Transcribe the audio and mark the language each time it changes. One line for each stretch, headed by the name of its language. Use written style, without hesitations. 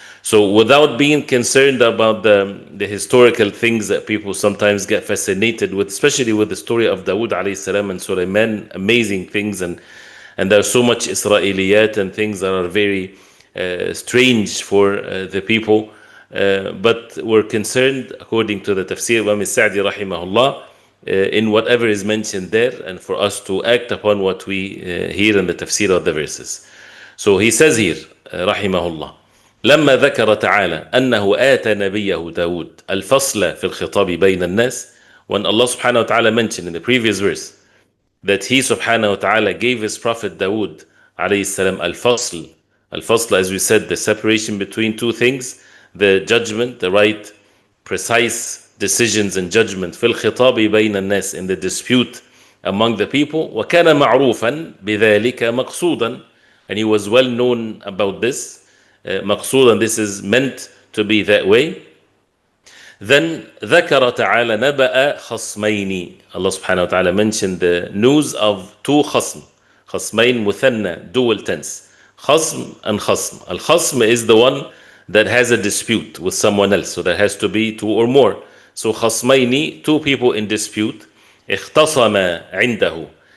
English: So without being concerned about the historical things that people sometimes get fascinated with, especially with the story of Dawood alayhi salam and Sulaiman, amazing things, and there's so much Israeliyat and things that are very strange for the people. but we're concerned, according to the tafsir Imam al-Sa'di rahimahullah, in whatever is mentioned there, and for us to act upon what we hear in the tafsir of the verses. So he says here,
Arabic: rahimahullah, لما ذكر تعالى أنه آتى نبيه داود الفصل في الخطاب بين الناس.
English: When Allah subhanahu wa ta'ala mentioned in the previous verse that He subhanahu wa ta'ala gave His Prophet Dawood alayhi salam al-fasl. Al-fasl, as we said, the separation between two things, the judgment, the right, precise decisions and judgment
Arabic: في الخطاب بين الناس,
English: in the dispute among the people.
Arabic: وكان معروفا بذلك مقصودا,
English: and he was well known about this. مقصودا, this is meant to be that way.
Arabic: Then ذكر تعالى نبأ خصمين.
English: Allah subhanahu wa ta'ala mentioned the news of two خصم.
Arabic: خصمين مثنى,
English: dual tense.
Arabic: خصم and خصم.
English: Al-khasm is the one that has a dispute with someone else. So there has to be two or more. So خصمين, two people in dispute.
Arabic: اختصم عنده.